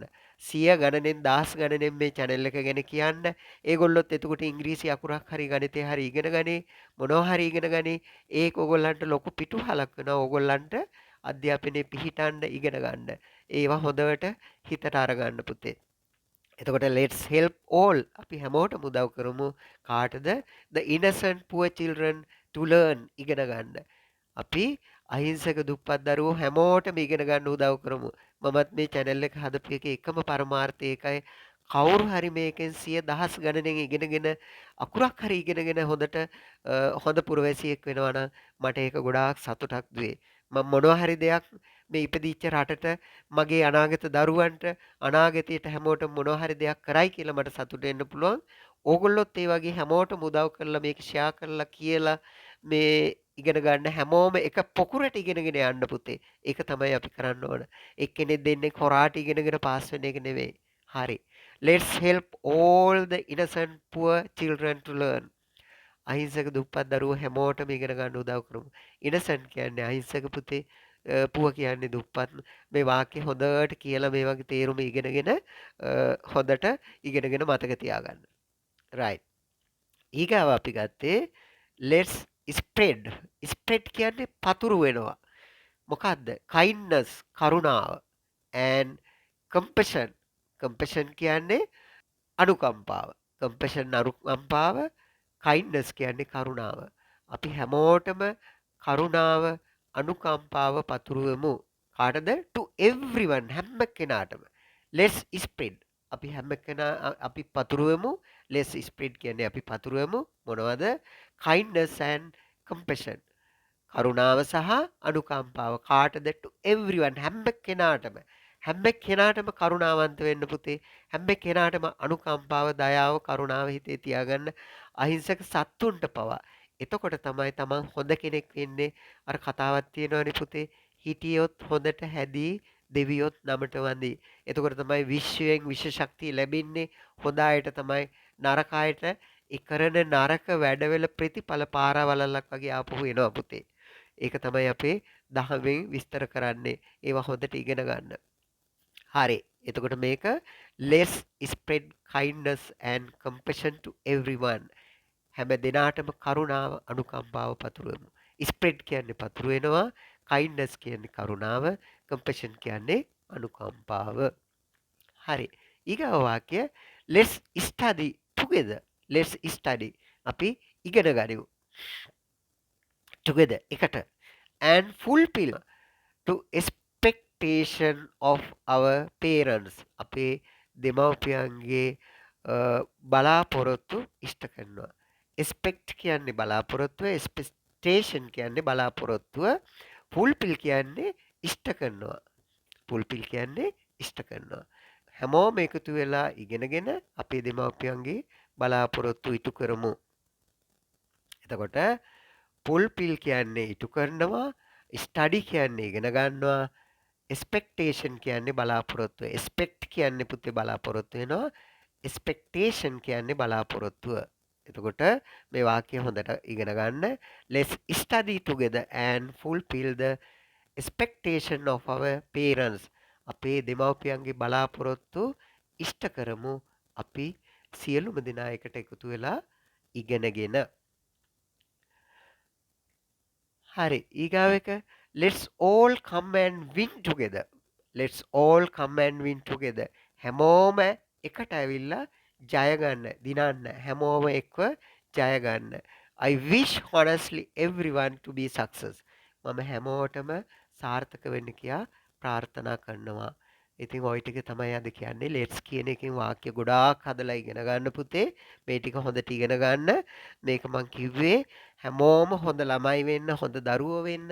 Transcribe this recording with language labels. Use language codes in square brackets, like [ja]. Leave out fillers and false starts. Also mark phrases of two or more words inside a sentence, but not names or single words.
[si] සිය ගණනෙන් දහස් ගණනෙන් මේ channel එක ගැන කියන්න. ඒගොල්ලොත් එතකොට ඉංග්‍රීසි අකුරක් හරි ගණිතේ හරි ඉගෙන ගනි. මොනවා හරි ඉගෙන ගනි. ඒක ඕගොල්ලන්ට ලොකු පිටුහලක් වෙනවා. ඕගොල්ලන්ට අධ්‍යාපනයේ පිහිටන්න ඉගෙන ගන්න. ඒවා හොඳට හිතට අරගන්න පුතේ. එතකොට [en] let's help all. [si] අපි හැමෝටම උදව් කරමු. කාටද? [en] the innocent poor children to learn [si] ඉගෙන ගන්න. අපි අහිංසක දුප්පත් දරුවෝ හැමෝටම ඉගෙන ගන්න උදව් කරමු. මමත් මේ channel එක හදපු එකේ එකම පරමාර්ථය ඒකයි. කවුරු හරි මේකෙන් සිය දහස් ගණනෙන් ඉගෙනගෙන අකුරක් හරි ඉගෙනගෙන හොඳට හොඳ පුරවැසියෙක් වෙනවා නම් මට ඒක ගොඩාක් සතුටක් දුවේ. මම මොනවා හරි දෙයක් මේ ඉපදිච්ච රටට මගේ අනාගත දරුවන්ට අනාගතයට හැමෝටම මොනවා හරි දෙයක් කරයි කියලා මට සතුට වෙන්න පුළුවන්. ඕගොල්ලොත් ඒ වගේ හැමෝටම උදව් කරලා මේක ෂෙයා කරලා කියලා මේ ඉගෙන ගන්න හැමෝම එක පොකුරට ඉගෙනගෙන යන්න පුතේ. ඒක තමයි අපි කරන්න ඕන. එක්කෙනෙක් දෙන්නේ කොරාට ඉගෙනගෙන පාස් වෙන එක නෙවෙයි. හරි. [en] Let's help all the innocent poor children to learn. [si] අහිංසක දුප්පත් දරුවෝ හැමෝටම ඉගෙන ගන්න උදව් කරමු. innocent කියන්නේ අහිංසක පුතේ. පුව කියන්නේ දුප්පත්. මේ වාක්‍ය හොඳට කියලා මේ වගේ තේරුම ඉගෙනගෙන හොඳට ඉගෙනගෙන මතක තියාගන්න. right. ඊගාව අපි ගත්තේ [en] let's spread. [si] spread කියන්නේ පතුරු වෙනවා. මොකද්ද? [en] kindness කරුණාව and compassion. [si] compassion කියන්නේ අනුකම්පාව. compassion අනුකම්පාව, kindness කියන්නේ කරුණාව. අපි හැමෝටම කරුණාව, අනුකම්පාව පතුරවමු. කාටද? [en] to everyone [si] හැම කෙනාටම. [en] let's spread. [si] අපි හැම කෙනා අපි පතුරවමු. [en] let's spread [si] කියන්නේ අපි පතුරවමු මොනවද? [en] kindness and compassion. [si] කරුණාව සහ අනුකම්පාව කාටද? [en] to everyone [si] හැම කෙනාටම. හැම කෙනාටම කරුණාවන්ත වෙන්න පුතේ. හැම කෙනාටම අනුකම්පාව, දයාව, කරුණාව හිතේ තියාගන්න. අහිංසක සත්තුන්ට පවා. එතකොට තමයි තමන් හොඳ කෙනෙක් වෙන්නේ. අර කතාවක් තියෙනවනේ පුතේ. හිටියොත් හොඳට හැදී දෙවියොත් නමට වඳී. එතකොට තමයි විශ්වයෙන් විශ්ව ශක්තිය ලැබෙන්නේ. හොඳ අයට තමයි නරක අයට ඒ කරන නරක වැඩවල ප්‍රතිඵල පාරවලල්ලක් වගේ ආපහු එනවා පුතේ. ඒක තමයි අපේ දහමෙන් විස්තර කරන්නේ. ඒවා හොඳට ඉගෙන ගන්න. හරි. එතකොට මේක [en] let's spread kindness and compassion to everyone. [si] හැම දිනාටම කරුණාව අනුකම්පාව පතුරවමු. spread කියන්නේ පතුර වෙනවා. kindness කියන්නේ කරුණාව. compassion කියන්නේ අනුකම්පාව. හරි. ඊගාව වාක්‍ය [en] let's study together. let's study. [si] අපි ඉගෙන ගනිමු. [en] together එකට and fulfill to expectation of our parents. [si] අපේ දෙමව්පියන්ගේ බලාපොරොත්තු ඉෂ්ට කරනවා. expect කියන්නේ බලාපොරොත්තුව, expectation කියන්නේ බලාපොරොත්තුව, fulfill කියන්නේ ඉෂ්ට කරනවා. fulfill කියන්නේ ඉෂ්ට කරනවා. හැමෝම එකතු වෙලා ඉගෙනගෙන අපේ දෙමව්පියන්ගේ බලාපොරොත්තු ඉටු කරමු. එතකොට fulfill කියන්නේ ඉටු කරනවා, study කියන්නේ ඉගෙන ගන්නවා, expectation කියන්නේ බලාපොරොත්තුව. expect කියන්නේ පුතේ බලාපොරොත්තු වෙනවා. expectation කියන්නේ බලාපොරොත්තුව. එතකොට මේ වාක්‍ය හොඳට ඉගෙන ගන්න. [en] let's study together and fulfill the expectation of our parents. [si] අපේ දෙමව්පියන්ගේ බලාපොරොත්තු ඉෂ්ට කරමු. අපි සියලුම දෙනා එකට එකතු වෙලා ඉගෙනගෙන. හරි. ඊගාව එක [en] let's all come and win together. let's all come and win together. [si] හැමෝම එකට ඇවිල්ලා ජය ගන්න, දිනන්න. හැමෝම එක්ව ජය ගන්න. [en] I wish honestly everyone to be success. [si] මම හැමෝටම සාර්ථක වෙන්න කියා ප්‍රාර්ථනා කරනවා. ඉතින් ওই ටික තමයි අද කියන්නේ. let's කියන එකෙන් වාක්‍ය ගොඩාක් හදලා ඉගෙන ගන්න පුතේ. මේ ටික හොඳට ඉගෙන ගන්න. මේක මං කිව්වේ හැමෝම හොඳ ළමයි වෙන්න, හොඳ දරුවෝ වෙන්න.